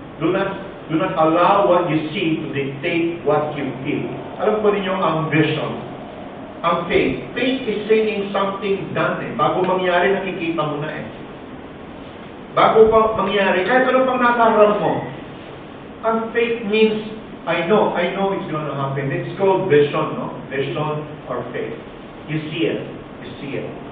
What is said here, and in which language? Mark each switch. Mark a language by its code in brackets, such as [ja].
[en] Do not allow what you see to dictate what you feel. [tl] Alam po ninyo ang vision, ang faith. [en] Faith is saying something done. Bago mangyari, nakikita mo na . [tl] Bago pa mangyari, kahit ano pang nakaharap mo. Ang faith means, I know it's going to happen. [en] It's called vision, no? Vision or faith. You see it. You see it.